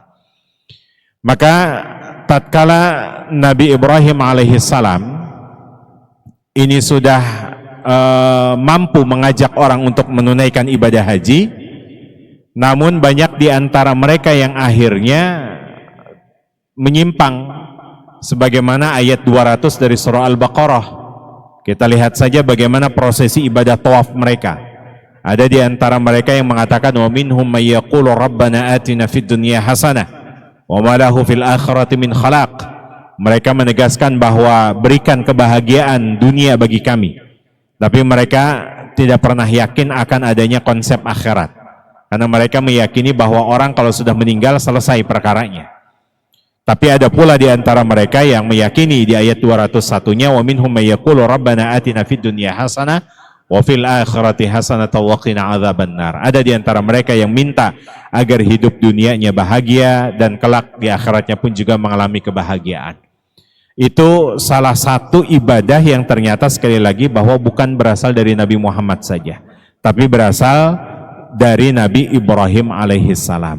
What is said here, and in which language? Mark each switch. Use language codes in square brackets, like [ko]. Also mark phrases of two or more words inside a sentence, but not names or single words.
[id] Maka tatkala Nabi Ibrahim alaihissalam ini sudah mampu mengajak orang untuk menunaikan ibadah haji, namun banyak di antara mereka yang akhirnya menyimpang, sebagaimana ayat 200 dari surah Al-Baqarah. Kita lihat saja bagaimana prosesi ibadah tawaf mereka. Ada di antara mereka yang mengatakan, [ar] ومنهم من يقول ربنا آتنا في الدنيا حسنة وما له في الآخرة من خلاق. [id] Mereka menegaskan bahwa berikan kebahagiaan dunia bagi kami, tapi mereka tidak pernah yakin akan adanya konsep akhirat. Karena mereka meyakini bahwa orang kalau sudah meninggal selesai perkaranya. Tapi ada pula di antara mereka yang meyakini di ayat 201-nya, [ar] ومنهم من يقول ربنا آتنا في الدنيا حسنة وفي الآخرة حسنة وقنا عذاب النار. [id] Ada di antara mereka yang minta agar hidup dunianya bahagia dan kelak di akhiratnya pun juga mengalami kebahagiaan. Itu salah satu ibadah yang ternyata sekali lagi bahwa bukan berasal dari Nabi Muhammad saja, tapi berasal dari Nabi Ibrahim alaihissalam.